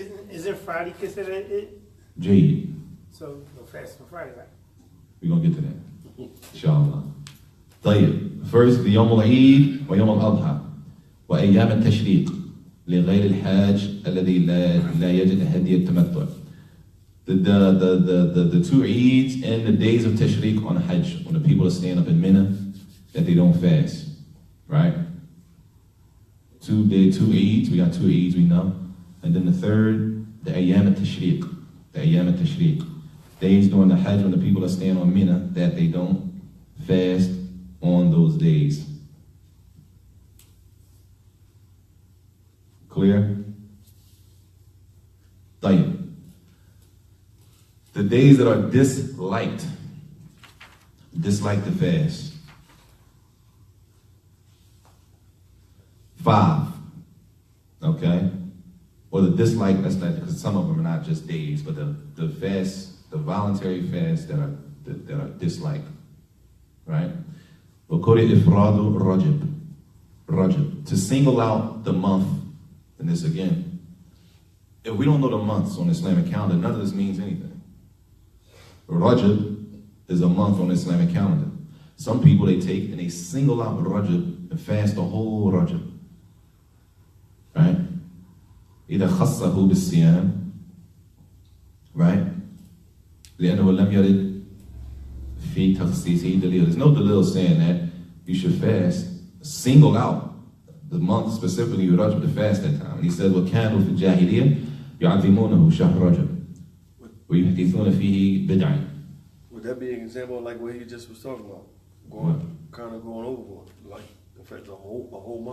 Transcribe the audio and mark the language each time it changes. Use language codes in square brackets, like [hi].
[en] Isn't Friday considered it? Jade. So no fast for Friday, right? We're going to get to that. Inshallah. طيب. First, the Yom al-Eid wa Yom al-Adha. [ar] وأيام التشريق لغير الحاج الذي لا يجد هدي التمتع. [en] The two Eids and the days of Tashriq on Hajj, when the people are staying up in Mina, that they don't fast. Right? Two Eids, we got two Eids we know. And then the third, the Ayyam al-Tashriq. The Ayyam al-Tashriq. Days during the Hajj when the people are staying on Mina, that they don't fast on those days. Clear? [ar] طيب. [en] The days that are disliked to fast. 5. Okay? Or the dislike, that's not, because some of them are not just days, but the fast, the voluntary fast that are disliked. Right? [ar] وَقُرِ إِفْرَادُ Rajab. [en] To single out the month, and this again, if we don't know the months on the Islamic calendar, none of this means anything. Rajab is a month on the Islamic calendar. Some people, they take and they single out Rajab and fast the whole Rajab. [ar] Right? إذا خصه بالصيام. Right? لأنه لم يرد في تخصيصه دليل. [en] There's no dalil saying that you should fast, single out the month specifically Rajab to fast that time. And he says, [ar] وَكَانُوا فِي الْجَاهِلِيَّةِ يُعَظِّمُونَهُ شَهْرَ رَجَبٍ وَيُحْدِثُونَ فِيهِ بِدْعًا. [en] Would that be an example like what he just was talking about? Kind of going overboard, like affect the whole month.